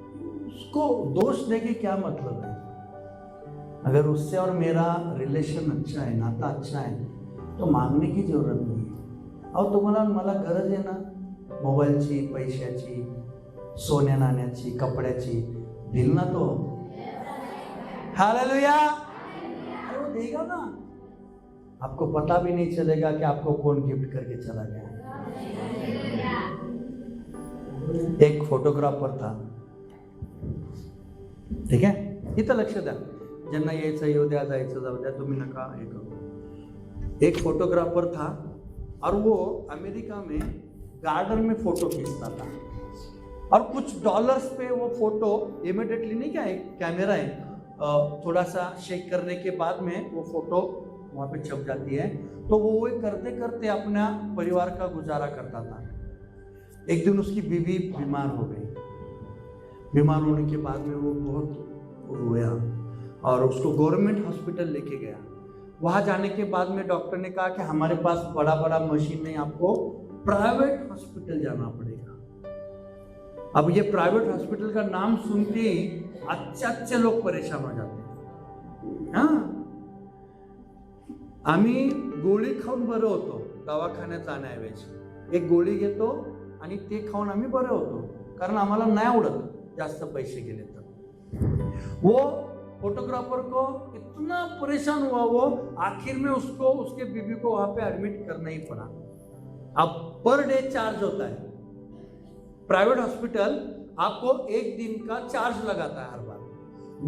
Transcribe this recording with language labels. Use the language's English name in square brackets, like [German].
[Hindi] उसको दोष देके क्या मतलब है? अगर उससे और मेरा रिलेशन अच्छा है, नाता अच्छा है, तो मांगने की जरूरत नहीं है. [Marathi] अहो तुम्हाला मला गरज आहे ना मोबाईलची, पैशाची, सोन्या नाण्याची, कपड्याची. [Hindi] दिल ना तो. हालेलुया. अरे वो देगा ना. आपको पता भी नहीं चलेगा कि आपको कौन गिफ्ट करके चला गया. एक फोटोग्राफर था, ठीक है, [Marathi] इथं लक्ष द्या. ज्यांना यायचं येऊ द्या, जायचं जाऊ द्या, तुम्ही नका हे करू। [Hindi] एक फोटोग्राफर था और वो अमेरिका में गार्डन में फोटो खींचता था और कुछ डॉलर्स पे वो फोटो इमिडिएटली, नहीं क्या एक कैमरा है, थोड़ा सा शेक करने के बाद में वो फोटो वहाँ पे छप जाती है। तो वो करते करते अपना परिवार का गुजारा करता था। एक दिन उसकी बीवी बीमार हो गई। बीमार होने के बाद में वो बहुत रोया और उसको गवर्नमेंट हॉस्पिटल लेके गया। वहाँ जाने के बाद में डॉक्टर ने कहा कि हमारे पास बड़ा बड़ा मशीन नहीं, आपको प्राइवेट हॉस्पिटल जाना पड़ेगा। अब ये प्राइवेट हॉस्पिटल का नाम सुनते ही अच्छे लोग परेशान हो जाते हैं। [Marathi] हाँ, आम्ही गोळी खाऊन बरं होतो दवाखान्यात जाण्याऐवजी। एक गोळी घेतो आणि ते खाऊन आम्ही बरे होतो, कारण आम्हाला नाही आवडत जास्त पैसे गेले तर। [Hindi] वो फोटोग्राफर को इतना परेशान हुआ वो, आखिर में उसको उसके बीवी को वहां पे एडमिट करना ही पड़ा। अब पर डे चार्ज होता है। प्राइवेट हॉस्पिटल आपको एक दिन का चार्ज लगाता है हर बार।